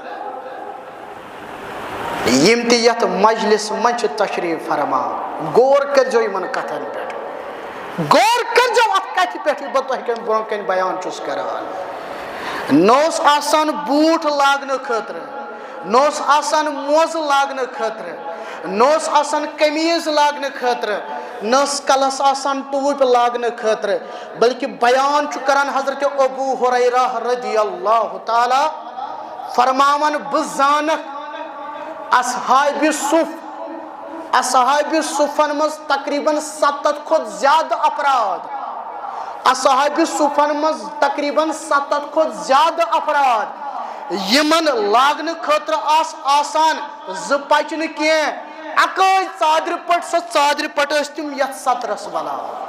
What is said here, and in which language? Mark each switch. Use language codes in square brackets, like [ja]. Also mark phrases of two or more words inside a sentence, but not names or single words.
[ks] یم تہِ یتھ مجلس منٛز چھِ تشریف فرمان غور کٔرزیو یمن کتھن پٮ۪ٹھ غور کٔرزیو اتھ کتھِ پٮ۪ٹھ بہٕ تۄہہِ کٮ۪ن برونٛہہ کَنہِ بیان چھُس کران نہ اوس آسان بوٗٹھ لاگنہٕ خٲطرٕ نہ اوس آسان موزٕ لاگنہٕ خٲطرٕ نہ اوس آسان قمیٖض لاگنہٕ خٲطرٕ نہ ٲس کلس آسان ٹوٗپۍ لاگنہٕ خٲطرٕ بلکہِ بیان چھُ کران حضرت ابو ہریرہ رضی اللہ تعالیٰ فرماوان بہٕ زانکھ اصحابِ صف اصحابِ صفن منٛز تقریباً 7 کھۄتہٕ زیادٕ افراد اصحابِ صفن منٛز تقریباً 7 کھۄتہٕ زیادٕ افراد یمن لاگنہٕ خٲطرٕ آسان 2 پچنہٕ کینٛہہ اکٲے ژادرِ پٔٹ سۄ ژادرِ پٔٹ ٲسۍ تِم یتھ سترس بلاوان